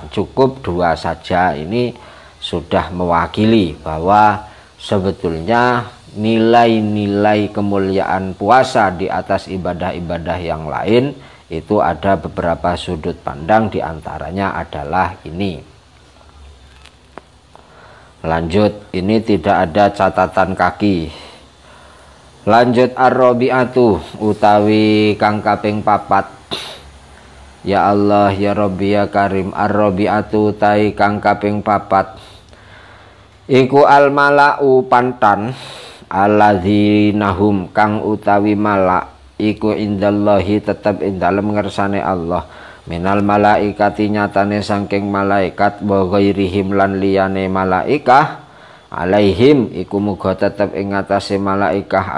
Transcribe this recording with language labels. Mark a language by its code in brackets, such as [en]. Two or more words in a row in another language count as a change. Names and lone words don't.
[id] Cukup dua saja, ini sudah mewakili bahwa sebetulnya nilai-nilai kemuliaan puasa di atas ibadah-ibadah yang lain itu ada beberapa sudut pandang, diantaranya adalah ini. Lanjut, ini tidak ada catatan kaki. Lanjut, [jv] ar-rabi'atu, utawi kang kaping papat. [ar] يا الله، يا ربي، يا كريم، الرابعة, [jv] tai kang kaping papat. Iku al-mala'u, pantan, alladzinahum, kang utawi malak, iku indallahi, tetap indalem ngersane Allah, [ar] من الملائكة, [jv] nyatane sangking malaikat, [ar] وغيرهم, [jv] lan liyane malaikah, alaihim, iku muga tetap ing atase malaikah,